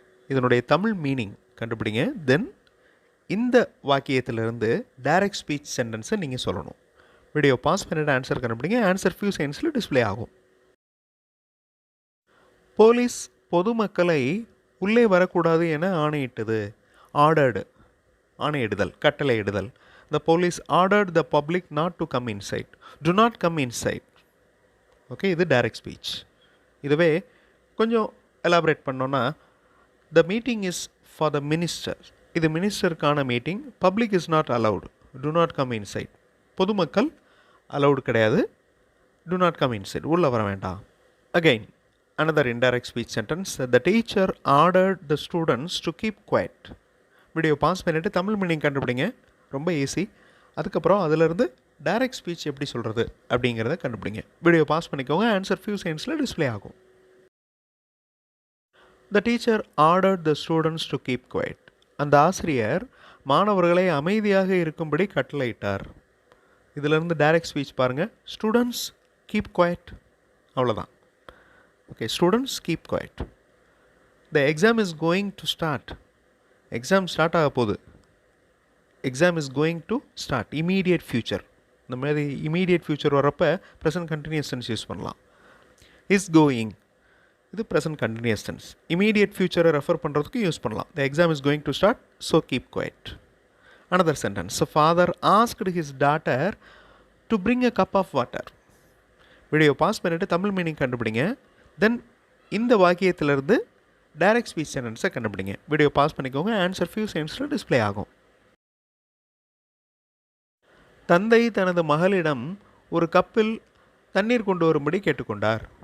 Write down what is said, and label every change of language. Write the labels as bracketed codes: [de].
[ta] இதனுடைய தமிழ் மீனிங் கண்டுபிடிங்க. தென் இந்த வாக்கியத்திலிருந்து டைரக்ட் ஸ்பீச் சென்டென்ஸை நீங்கள் சொல்லணும். வீடியோ பாஸ் பண்ணிட்டு ஆன்சர் கண்டுபிடிங்க. ஆன்சர் ஃபியூ செகண்ட்ஸில் டிஸ்பிளே ஆகும். போலீஸ் பொதுமக்களை உள்ளே வரக்கூடாது என ஆணையிட்டது. Ordered, ஆணையிடுதல், கட்டளையிடுதல். [en] The police ordered the public not to come inside. Do not come inside. [ta] Okay, இது டைரக்ட் ஸ்பீச். இதுவே கொஞ்சம் எலாபரேட் பண்ணோன்னா, [en] the meeting is for the minister. [ta] இது மினிஸ்டருக்கான meeting. [en] Public is not allowed. Do not come inside. [ta] பொதுமக்கள் allowed கிடையாது. [en] Do not come inside. [ta] உள்ளே வர வேண்டாம். [en] Again, another indirect speech sentence. The teacher ordered the students to keep quiet. [ta] Video pass பண்ணிவிட்டு Tamil meaning கண்டுபிடிங்க. ரொம்ப easy. அதுக்கப்புறம் அதிலிருந்து டைரக்ட் ஸ்பீச் எப்படி சொல்கிறது அப்படிங்கிறத கண்டுபிடிங்க. வீடியோ பாஸ் பண்ணிக்கோங்க. ஆன்சர் ஃபியூ செகண்ட்ஸில் டிஸ்பிளே ஆகும். [en] The teacher ordered the students to keep quiet. [ta] அந்த ஆசிரியர் மாணவர்களை அமைதியாக இருக்கும்படி கட்டளையிட்டார். இதிலிருந்து டைரக்ட் ஸ்பீச் பாருங்கள். [en] students keep quiet, [ta] அவ்வளோதான். [en] Okay, students keep quiet. The exam is going to start. [ta] Exam start ஆக போகுது. [en] Exam is going to start. Immediate future. [ta] இந்த மாதிரி இமீடியட் ஃப்யூச்சர் வரப்போ ப்ரெசன்ட் கண்டினியூஸ் டென்ஸ் யூஸ் பண்ணலாம். இஸ் கோயிங், இது present continuous tense. Immediate ஃப்யூச்சரை refer பண்ணுறதுக்கு use பண்ணலாம். [en] The exam is going to start, so keep quiet. Another sentence. So father asked his daughter to bring a cup of water. [ta] Video pass பண்ணிவிட்டு Tamil meaning கண்டுபிடிங்க. தென் இந்த வாக்கியத்திலிருந்து direct speech சென்டென்ஸை கண்டுபிடிங்க. Video pass பண்ணிக்கோங்க. Answer few செகண்ட்ஸில் display ஆகும். தந்தை தனது மகளிடம் ஒரு கப்பில் தண்ணீர் கொண்டு வரும்படி கேட்டுக்கொண்டார்.